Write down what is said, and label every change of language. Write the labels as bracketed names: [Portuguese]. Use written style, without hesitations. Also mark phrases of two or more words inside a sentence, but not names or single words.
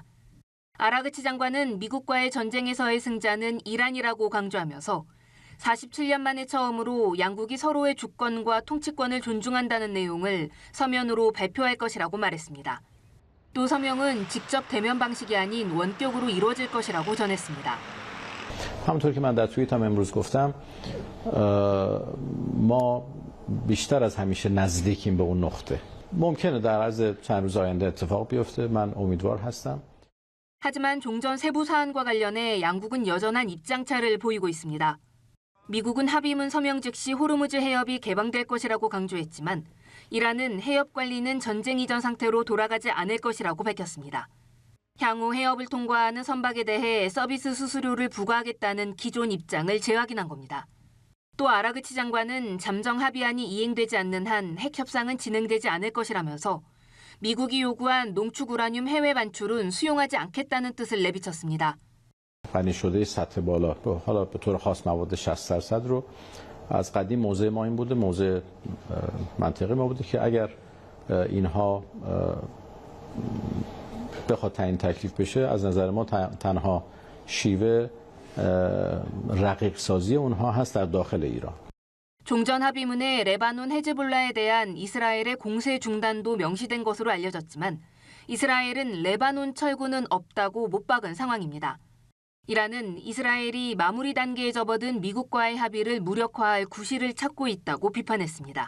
[Korean] 아라그치 장관은 미국과의 전쟁에서의 승자는 이란이라고 강조하면서 47년 만에 처음으로 양국이 서로의 주권과 통치권을 존중한다는 내용을 서면으로 발표할 것이라고 말했습니다. 또 서명은 직접 대면 방식이 아닌 원격으로 이루어질 것이라고 전했습니다. [Persian] همونطور که من در توییتم امروز گفتم ما بیشتر از همیشه نزدیکیم به اون نقطه. ممکنه در عرض چند روز آینده اتفاق بیفته. من امیدوار هستم. [Korean] 하지만 종전 세부 사안과 관련해 양국은 여전한 입장차를 보이고 있습니다. 미국은 합의문 서명 즉시 호르무즈 해협이 개방될 것이라고 강조했지만 이란은 해협 관리는 전쟁 이전 상태로 돌아가지 않을 것이라고 밝혔습니다. 향후 해협을 통과하는 선박에 대해 서비스 수수료를 부과하겠다는 기존 입장을 재확인한 겁니다. 또 아라그치 장관은 잠정 합의안이 이행되지 않는 한 핵 협상은 진행되지 않을 것이라면서 미국이 요구한 농축 우라늄 해외 반출은 수용하지 않겠다는 뜻을 내비쳤습니다. [Persian] غنی شده سطح بالا حالا به طور خاص مواد 60% رو از قدیم موضع ما این بوده موضع منطقی ما بوده که اگر اینها بخواد تعیین تکلیف بشه از نظر ما تنها شیوه رقیق سازی اونها هست در داخل ایران. [Korean] 종전 합의문에 레바논 헤즈볼라에 대한 이스라엘의 공세 중단도 명시된 것으로 알려졌지만 이스라엘은 레바논 철군은 없다고 못 박은 상황입니다. 이란은 이스라엘이 마무리 단계에 접어든 미국과의 합의를 무력화할 구실을 찾고 있다고 비판했습니다.